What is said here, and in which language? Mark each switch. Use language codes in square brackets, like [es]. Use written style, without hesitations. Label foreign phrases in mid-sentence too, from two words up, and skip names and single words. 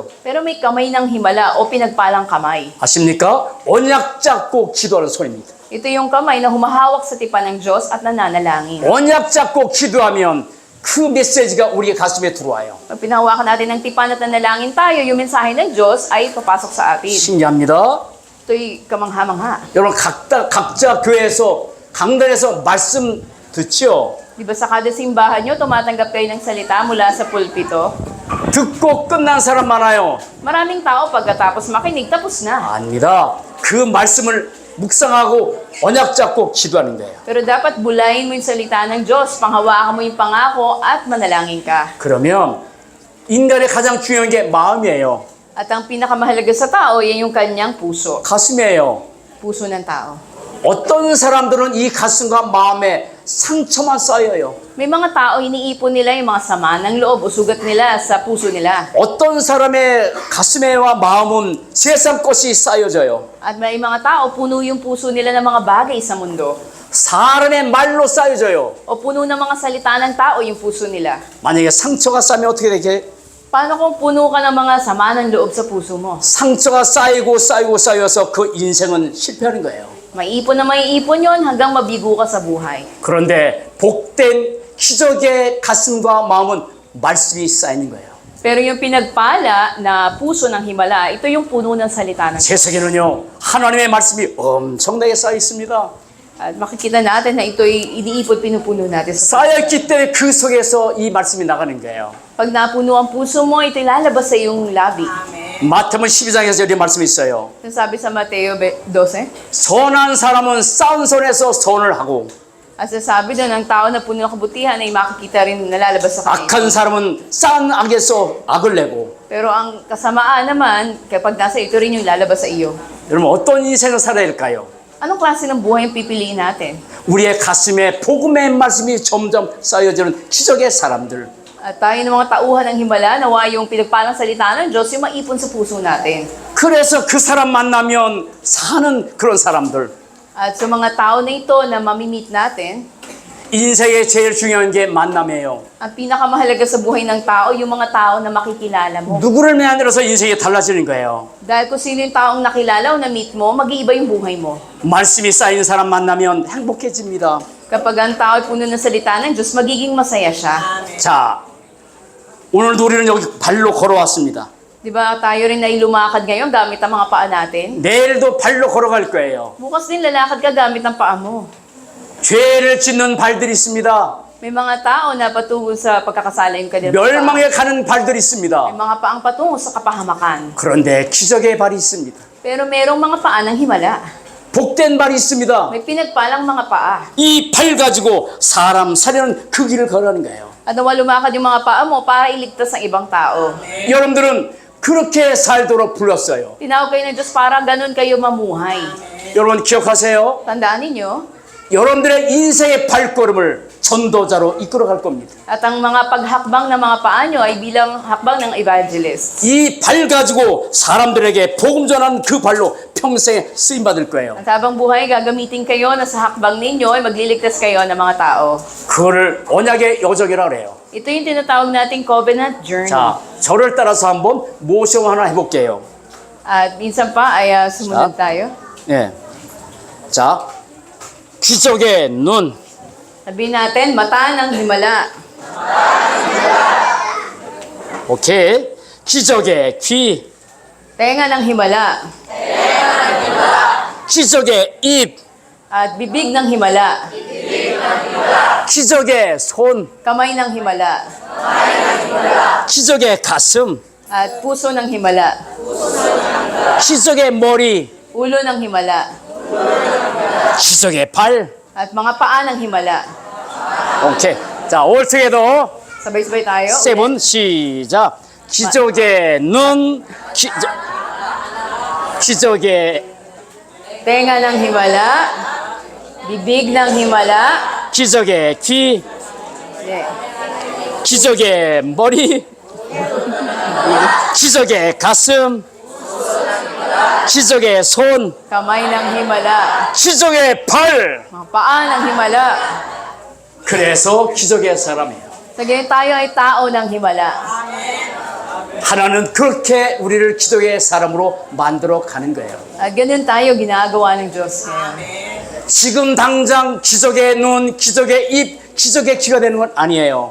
[tl] Pero may kamay ng himala o pinagpalang kamay. [ko] 아십니까? 언약 잡고 기도하는 손입니다. [tl] Ito yung kamay na humahawak sa tipan ng Diyos at nananalangin. [ko] 언약 잡고 기도하면 그 메시지가 우리 가슴에 들어와요. [tl] Pag pinahawakan natin ng tipan at nanalangin tayo, yung mensahe ng Diyos ay papasok sa atin. [ko] 신기합니다. [tl] Ito'y kamangha-mangha. [ko] 여러분 각자 교회에서 강단에서 말씀 듣죠? [tl] Di ba sa kada simbahan nyo, tumatanggap kayo ng salita mula sa pulpito? [ko] 듣고 끝난 사람 많아요. [tl] Maraming tao pagkatapos makinig, tapos na. [ko] 아닙니다. 그 말씀을 묵상하고 언약 잡고 기도하는 거예요. [tl] Pero dapat bulayin mo yung salita ng Diyos, panghawakan mo yung pangako at manalangin ka. [ko] 그러면 인간의 가장 중요한 게 마음이에요. [tl] At ang pinakamahalaga sa tao, yan yung kanyang puso. [ko] 가슴이에요. [tl] Puso ng tao. [ko] 어떤 사람들은 이 가슴과 마음에 상처만 쌓여요. [tl] May mga tao, iniipon nila yung mga sama ng loob o sugat nila sa puso nila. [ko] 어떤 사람의 가슴에와 마음은 세상 것이 쌓여져요. [tl] At may mga tao, puno yung puso nila ng mga bagay sa mundo. [ko] 사람의 말로 쌓여져요. [tl] O puno ng mga salita ng tao yung puso nila. [ko] 만약에 상처가 쌓이면 어떻게 되게? [tl] Paano kung puno ka ng mga sama ng loob sa puso mo? [ko] 상처가 쌓여서 그 인생은 실패하는 거예요. [tl] Maiipon na maiipon yon hanggang mabigo ka sa buhay. [ko] 그런데 복된 기적의 가슴과 마음은 말씀이 쌓이는 거예요. [tl] Pero yung pinagpala na puso ng himala, ito yung puno ng salita ng [ko] 제 속에는요 하나님의 말씀이 엄청나게 쌓여 있습니다. [tl] At makikita natin na ito'y iniipon, pinupuno natin sa [ko] 쌓였기 때문에 그 속에서 이 말씀이 나가는 거예요. [tl] Pag napuno ang puso mo, ito'y lalabas sa iyong labi. [ko] 마태복음 12장에서 이런 말씀이 있어요. [tl] Sabi sa Mateo 12, [ko] 선한 사람은 쌓은 손에서 선을 하고 [tl] at sasabi doon, ang tao na puno ng kabutihan ay makikita rin nalalabas sa kanya. [ko] 악한 사람은 쌓은 악에서 악을 내고. [tl] Pero ang kasamaan naman, kapag nasa ito rin yung lalabas sa iyo. [ko] 여러분 어떤 인생을 살아야 할까요? [tl] Anong klase ng buhay ang pipiliin natin? [ko] 우리의 가슴에 복음의 말씀이 점점 쌓여지는 기적의 사람들. [tl] At tayo ng mga tauhan ng himala, nawa yung pinagpalang salita ng Diyos, yung maipon sa puso natin. [ko] 그래서 그 사람 만나면 사는 그런 사람들. [tl] At sa mga tao na ito na mamimit natin, [ko] 인생의 제일 중요한 게 만남이에요. [tl] ang pinakamahalaga sa buhay ng tao, yung mga tao na makikilala mo. [ko] 누구를 만나서 인생이 달라지는 거예요. [tl] Dahil kung sino yung taong nakilala o na-meet mo, mag-iiba yung buhay mo. [ko] 말씀이 쌓인 사람 만나면 행복해집니다. [tl] Kapag ang tao ay puno ng salita ng Diyos, magiging masaya siya. [ko] 자, 오늘도 우리는 여기 발로 걸어왔습니다. [tl] Di ba tayo rin ay lumakad ngayon gamit ang mga paa natin? [ko] 내일도 발로 걸어갈 거예요. [tl] Bukas din lalakad ka gamit ang paa mo. [ko] 죄를 짓는 발들이 있습니다. [tl] May mga tao na patungo sa pagkakasala yung kanilang [ko] 멸망에 가는 발들이 [tl] May [ko] 있습니다. [tl] mga paang patungo sa kapahamakan. [ko] 그런데 기적의 발이 있습니다. [tl] Pero merong mga paa ng himala. [ko] 복된 발이 있습니다. [tl] May pinagpalang mga paa. [ko] 이 발 가지고 사람 살려는 그 길을 걸어가는 거예요. [tl] At nawa lumakad yung mga paa mo para iligtas ang ibang tao. [ko] 여러분들은 그렇게 살도록 불렀어요. [tl] Tinawag kayo ng Diyos para ganun kayo mamuhay. [ko] 여러분 기억하세요? [tl] Tandaan ninyo, [ko] 여러분들의 인생의 발걸음을 전도자로 이끌어갈 겁니다. [tl] at ang mga paghakbang ng mga paa nyo ay bilang hakbang ng evangelist. [ko] 이 발 가지고 사람들에게 복음 전하는 그 발로 평생 쓰임 받을 거예요. [tl] At habang buhay, gagamitin kayo na sa hakbang ninyo ay magliligtas kayo ng mga tao. [ko] 그거를 언약의 여정이라고 그래요. [tl] Ito yung tinatawag nating [en] covenant journey. [ko] 자, 저를 따라서 한번 모션 하나 해볼게요. [tl] At minsan pa ay sumunod tayo. [ko] 예. 자, 기적의 눈, [tl] Sabihin natin, mata ng himala. [ko] 오케이. 기적의 귀, [tl] Tenga ng himala. [ko] 기적의 입, [tl] At bibig ng himala. [ko] 기적의 손, [tl] Kamay ng himala. [ko] 기적의 가슴, [tl] At puso ng himala. [ko] 기적의 머리, [tl] Ulo ng himala. [ko] 기적의 발. [tl] At mga paa ng himala. [ko] 오케이. 자, [en] all together. [tl] Sabay-sabay tayo. [ko] 세븐 시작. 기적의 눈, 기적의 [tl] Tenga ng himala. Bibig ng himala. [ko] 기적의 귀, Yeah. 기적의 머리, 기적의 가슴, 기적의 손, [tl] Kamay ng himala. [ko] 기적의 발. [tl] Mga paa ng himala. [ko] 그래서 기적의 사람이에요. [tl] Sa ganyan tayo ay tao ng himala. [ko] 하나는 그렇게 우리를 기적의 사람으로 만들어 가는 거예요. [tl] At ganun tayo ginagawa ng Diyos ngayon. [ko] 지금 당장 기적의 눈, 기적의 입, 기적의 귀가 되는 건 아니에요.